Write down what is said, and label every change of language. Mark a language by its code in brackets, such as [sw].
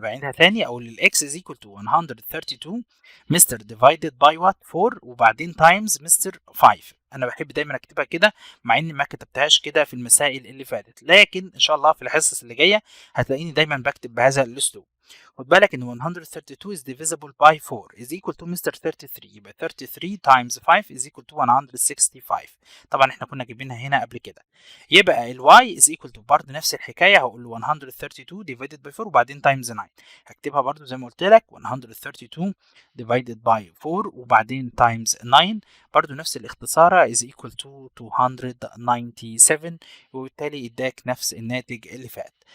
[ar] بعيدها تاني اقول الاكس [en] is equal to 132 mister divided by what 4 وبعدين times mister 5. [ar] انا بحب دايما اكتبها كده مع اني ما كتبتهاش كده في المسائل اللي فاتت، لكن ان شاء الله في الحصص اللي جايه هتلاقيني دايما بكتب بهذا الاسلوب. خد بالك ان [en] 132 is divisible by 4 is equal to mister 33. يبقى 33 times 5 is equal to 165. [ar] طبعا احنا كنا جايبينها هنا قبل كده. يبقى ال y is equal to برضه نفس الحكايه هقول له [en] 132 divided by 4 [ar] وبعدين [en] times 9. [ar] هكتبها برضه زي ما قلت لك [en] 132 divided by 4 [ar] وبعدين [en] times 9. [ar] برضه نفس الاختصاره [en] is equal to 297 [ar] وبالتالي اداك نفس الناتج اللي فات.